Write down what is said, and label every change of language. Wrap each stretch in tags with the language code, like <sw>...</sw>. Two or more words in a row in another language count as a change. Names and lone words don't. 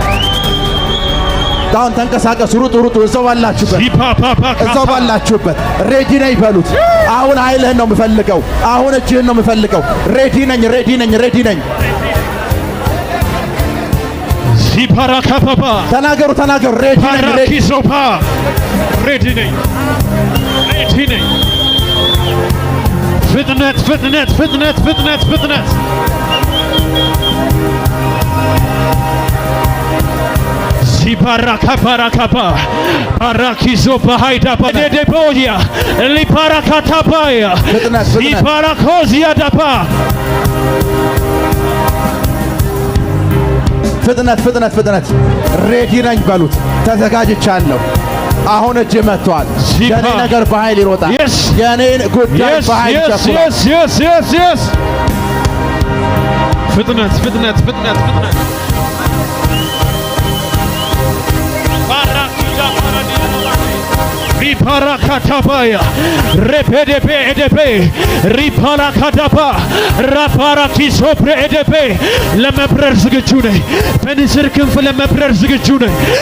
<am>አሁን ተንቀሳቀሱ፣ ሩጡ። እዛው ባላችሁበት ሬዲ ነኝ በሉት። አሁን ኃይልህን ነው የምፈልገው። አሁን እጅህን ነው የምፈልገው። ሬዲ ነኝ። Ziparakapapa. ተናገሩ። ሬዲ ነኝ። Parakisopa. Ready ነኝ. ፍጥነት Ziparakapa. Parakisopa haidapa. Dedeboya. Liparakatapaya. Ziparakozia dapa. ፍጥነት ሬዲ ነኝ በሉት። ተዘጋጅቻለሁ። አሁን እጅ መጥቷል። የኔ ነገር በኃይል ይሮጣል። የኔን ጉዳይ በኃይል ይሸፍናል። ፍጥነት Riparakatapaya Repedebe Edebe Riparakatapa Raparakisobre Edebe ለመብረር ዝግጁ ነኝ። በንስር ክንፍ ለመብረር ዝግጁ ነኝ።</am>